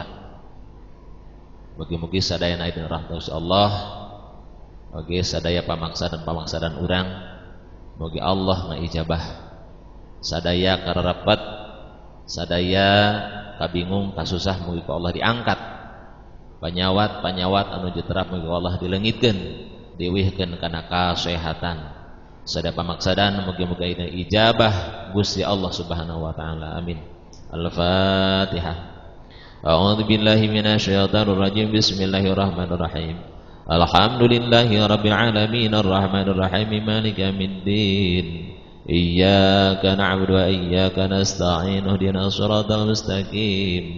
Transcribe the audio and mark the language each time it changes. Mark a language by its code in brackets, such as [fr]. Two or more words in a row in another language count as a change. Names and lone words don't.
[su] Mugi-mugi sadayana aya rahmat Allah, mugi sadaya pamaksadan urang, mugi Allah ngaijabah sadaya kararapat, sadaya kabingung kasusah mugi ku Allah diangkat. Panyawat anu jeterap mugi Allah dileungitkeun, diwihkeun kana kasehatan. Sadaya pamaksadan mugi-mugi aya ijabah Gusti Allah [ar] سبحانه وتعالى. [su] Amin. Al-Fatihah. [ar] أعوذ بالله من الشيطان الرجيم بسم الله الرحمن الرحيم. الحمد لله رب العالمين الرحمن الرحيم مالك يوم الدين. إياك نعبد وإياك نستعين اهدنا الصراط المستقيم.